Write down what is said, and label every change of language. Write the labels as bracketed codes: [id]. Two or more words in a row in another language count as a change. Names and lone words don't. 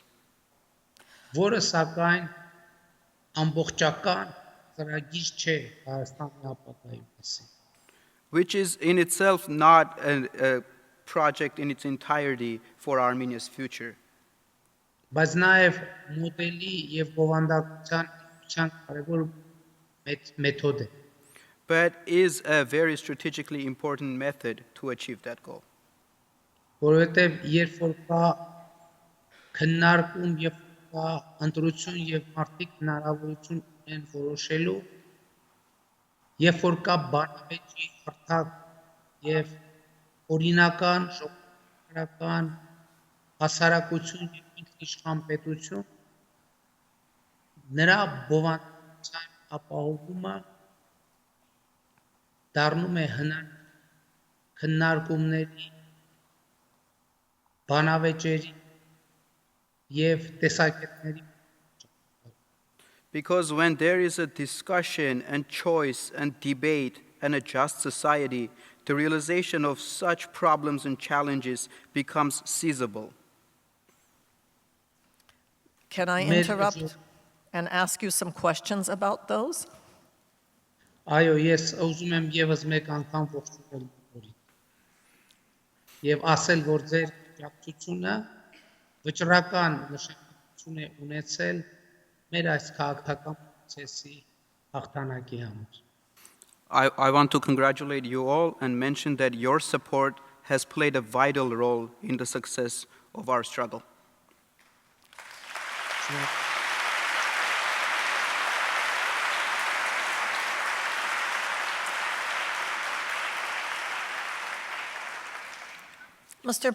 [hy] Որը սակայն ամբողջական ծրագիր չէ Հայաստանի ապագայի մասին [en] Which is in itself not a project in its entirety for Armenia's future. [hy] բայց նաև մոդելի եւ բովանդակության կարևոր մեթոդ է [en] But is a very strategically important method to achieve that goal. [hy] որովհետեւ երբ որ կա քննարկում եւ կա ընտրություն եւ մարդիկ հնարավորություն ունեն որոշելու երբ որ կա բանավեճի հարթակ եւ օրինական ժողովրդական հասարակություն եւ ինքնիշխան պետություն նրա բովանդակության ապահովումը դառնում է քննարկումների բանավեճերի եւ տեսակետների [en] Because when there is a discussion and choice and debate and a just society, the realization of such problems and challenges becomes seizable. Can I interrupt and ask you some questions about those? [hy] Այո, ես ուզում եմ եւս մեկ անգամ ողջունել բոլորին։ Եվ ասել, որ ձեր աջակցությունը վճռական նշանակություն է ունեցել մեր այս քաղաքական process-ի հաղթանակի համար։ [en] I want to congratulate you all and mention that your support has played a vital role in the success of our struggle. Mr.